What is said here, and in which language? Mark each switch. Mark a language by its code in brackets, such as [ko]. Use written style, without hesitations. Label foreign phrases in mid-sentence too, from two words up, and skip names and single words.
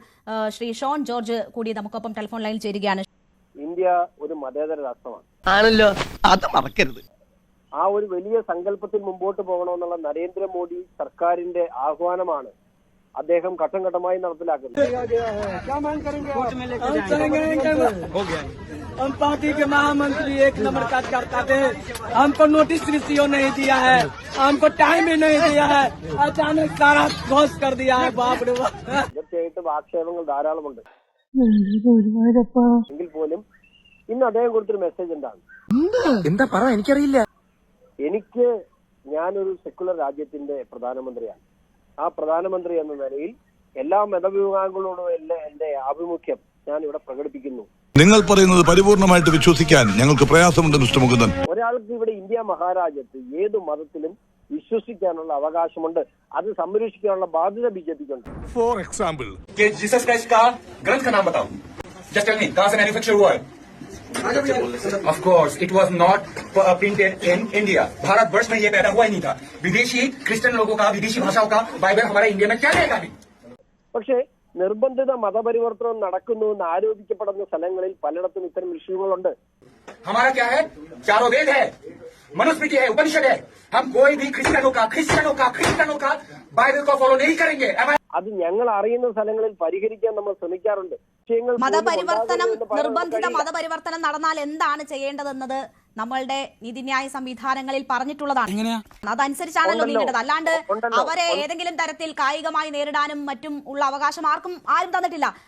[ml] ശ്രീ ഷോൺ ജോർജ് കൂടി നമുക്കൊപ്പം ടെലിഫോൺ ലൈനിൽ ചേരുകയാണ്. ഇന്ത്യ ഒരു മതേതര രാഷ്ട്രമാണ് ആണല്ലോ, അത് മറക്കരുത്. ആ ഒരു വലിയ സങ്കല്പത്തിൽ മുമ്പോട്ട് പോകണമെന്നുള്ള നരേന്ദ്രമോദി സർക്കാരിന്റെ ആഹ്വാനമാണ് അദ്ദേഹം ഘട്ടം ഘട്ടമായി നടപ്പിലാക്കുന്നത്. [hi] हम पार्टी के महामंत्री एक नंबर का करता थे, हमको नोटिस रिसीव नहीं दिया है, हमको टाइम भी नहीं दिया है, अचानक सारा घोष कर दिया है. बाप रे बाप. [ml] തീർച്ചയായിട്ടും ആക്ഷേപങ്ങൾ ധാരാളമുണ്ട്. എങ്കിൽ പോലും ഇന്ന് അദ്ദേഹം കൊടുത്തൊരു മെസ്സേജ് എന്താ പറ, എനിക്കറിയില്ല. ഞാനൊരു സെക്കുലർ രാജ്യത്തിന്റെ പ്രധാനമന്ത്രിയാണ്. ആ പ്രധാനമന്ത്രി എന്ന നിലയിൽ എല്ലാ മതവിഭാഗങ്ങളോടും എന്റെ ആഭിമുഖ്യം ഞാൻ ഇവിടെ പ്രകടിപ്പിക്കുന്നു. നിങ്ങൾ പറയുന്നത് പരിപൂർണമായിട്ട് വിശ്വസിക്കാൻ ഞങ്ങൾക്ക് പ്രയാസമുണ്ട് മിസ്റ്റർ മുകുന്ദൻ. ഒരാൾക്ക് ഇവിടെ ഇന്ത്യ മഹാരാജ്യത്ത് ഏത് മതത്തിലും വിശ്വസിക്കാനുള്ള അവകാശമുണ്ട്. അത് സംരക്ഷിക്കാനുള്ള ബാധ്യത ബിജെപിക്കുണ്ട്. [en] for example, [hi] जीसस क्राइस्ट का ग्रंथ का नाम बताओ. [en] just tell me, [hi] कहां से मैन्युफैक्चर हुआ है? [en] Of course, it was not printed in India. [hi] भारत वर्ष में ये पैदा हुआ ही नहीं था. विदेशी क्रिश्चियन लोगों का, विदेशी भाषाओं का बाइबल हमारे इंडिया में क्या रहेगा? [ml] പക്ഷേ നിർബന്ധിത മതപരിവർത്തനം നടക്കുന്നു എന്ന് ആരോപിക്കപ്പെടുന്ന സ്ഥലങ്ങളിൽ പലയിടത്തും ഇത്തരം വിഷയങ്ങളുണ്ട്. [hi] हमारा क्या है? चारों वेद है, मनुस्मृति है, उपनिषद है. हम कोई भी क्रिश्चियनों का बाइबल को फॉलो नहीं करेंगे. [ml] അത് ഞങ്ങൾ അറിയുന്ന സ്ഥലങ്ങളിൽ പരിഹരിക്കാൻ നമ്മൾ ശ്രമിക്കാറുണ്ട്. നിർബന്ധിത മതപരിവർത്തനം നടന്നാൽ എന്താണ് ചെയ്യേണ്ടതെന്നത് നമ്മളുടെ നീതിന്യായ സംവിധാനങ്ങളിൽ പറഞ്ഞിട്ടുള്ളതാണ്. അതനുസരിച്ചാണല്ലോ നീങ്ങേണ്ടത്. അല്ലാണ്ട് അവരെ ഏതെങ്കിലും തരത്തിൽ കായികമായി നേരിടാനും മറ്റും ഉള്ള അവകാശം ആരും തന്നിട്ടില്ല.